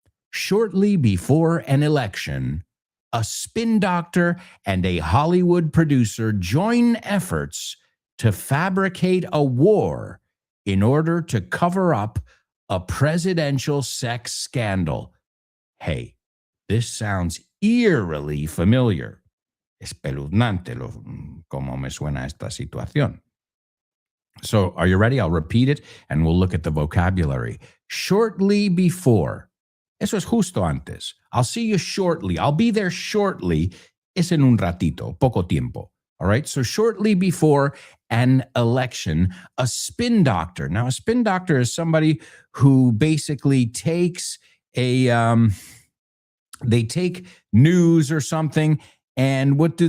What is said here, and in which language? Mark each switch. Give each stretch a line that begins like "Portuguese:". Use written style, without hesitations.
English: Shortly before an election, a spin doctor and a Hollywood producer join efforts to fabricate a war in order to cover up a presidential sex scandal. Hey, this sounds eerily familiar.
Spanish: Espeluznante como me suena esta situación.
English: So, are you ready? I'll repeat it and we'll look at the vocabulary. Shortly before.
Spanish: Eso es justo antes.
English: I'll see you shortly. I'll be there shortly.
Spanish: Es en un ratito, poco tiempo.
English: All right. So, shortly before an election, a spin doctor. Now, a spin doctor is somebody who basically takes they take news or something, and what do?